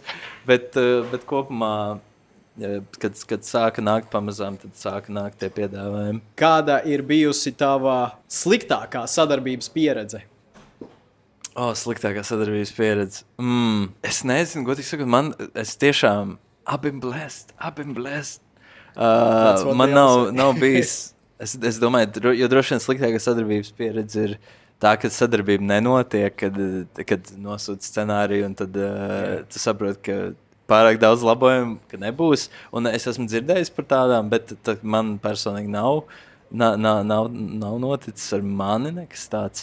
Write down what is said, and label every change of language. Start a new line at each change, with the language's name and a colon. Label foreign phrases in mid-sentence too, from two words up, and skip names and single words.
Latvian: Bet kopumā, kad sāka nākt pamazām, tad sāka nākt tie piedāvājumi. Kāda ir bijusi tava sliktākā sadarbības pieredze? Sliktākā sadarbības pieredze. Es nezinu, godīgi sakot, es tiešām
English: I've been blessed.
Latvian: Man nav bijis, es domāju, jo droši vien sliktākā sadarbības pieredze ir tā, ka sadarbība nenotiek, kad nosūta scenāriju, un tad tu saproti, ka pārāk daudz labojumu, ka nebūs. Un es esmu dzirdējis par tādām, bet man personīgi nav noticis ar mani nekas tāds.